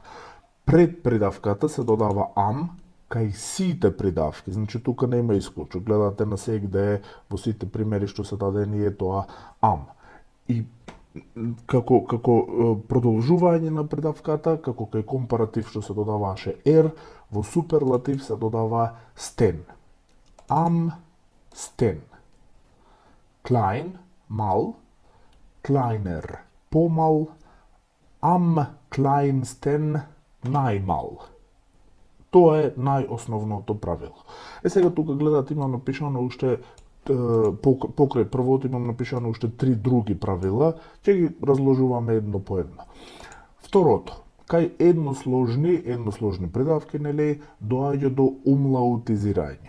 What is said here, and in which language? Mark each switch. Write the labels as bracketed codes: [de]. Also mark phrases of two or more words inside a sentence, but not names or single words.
[mk] Пред придавката се додава am кај сите придавки. Значи тука нема исклучок. Гледате на сегде во сите примери што се дадени е тоа am. И како продолжување на придавката, како кај компаратив што се додаваше er, во суперлатив се додава sten. [de] Am sten. Klein, мал, kleiner, помал, am kleinsten, [mk] најмал. Тоа е најосновното правило. Сега тука гледате имам напишано уште покрај првото имам напишано уште 3 други правила, ќе ги разложуваме едно по едно. Второто, кај едносложни придавки, нели, доаѓа до умлаутизирање.